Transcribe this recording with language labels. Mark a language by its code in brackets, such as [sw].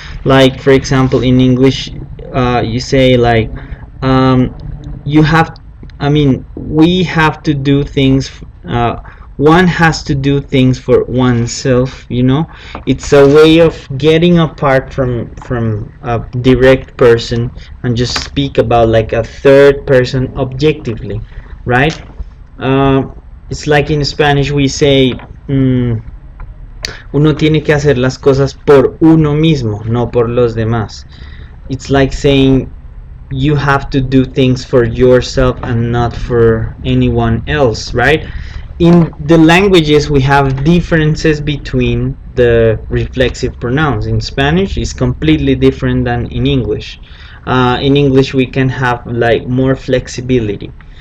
[en] Like for example in English, you say like, um, you have, I mean, we have to do things. One has to do things for oneself. It's a way of getting apart from a direct person and just speak about like a third person objectively, right? Uh, it's like in Spanish we say, [es] uno tiene que hacer las cosas por uno mismo, no por los demás. [en] It's like saying you have to do things for yourself and not for anyone else, right? In the languages we have differences between the reflexive pronouns. In Spanish it's completely different than in English. In English we can have like more flexibility.